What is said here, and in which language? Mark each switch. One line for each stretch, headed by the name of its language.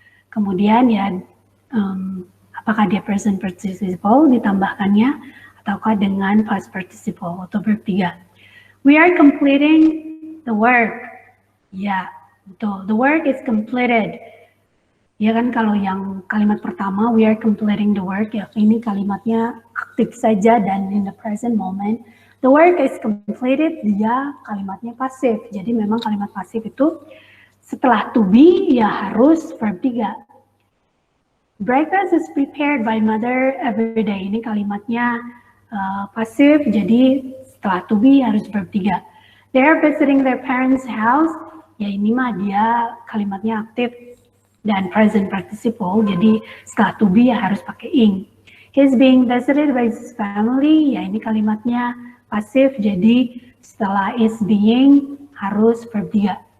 Indonesian: Kemudian ya apakah dia present participle ditambahkannya ataukah dengan past participle atau verb 3.
English: We are completing the work.
Indonesian: Ya, betul.
English: The work is completed.
Indonesian: Ya kan, kalau yang kalimat pertama
English: we are completing the work,
Indonesian: ya ini kalimatnya aktif saja dan
English: in the present moment. The work is completed,
Indonesian: dia kalimatnya pasif. Jadi memang kalimat pasif itu setelah to be ya harus verb 3.
English: Breakfast is prepared by mother every day.
Indonesian: Ini kalimatnya pasif, jadi setelah to be harus verb 3.
English: They are visiting their parents' house.
Indonesian: Ya ini mah dia kalimatnya aktif dan present participle, jadi setelah to be ya harus pakai ing.
English: He's being visited by his family.
Indonesian: Ya ini kalimatnya pasif, jadi setelah is being harus verb 3.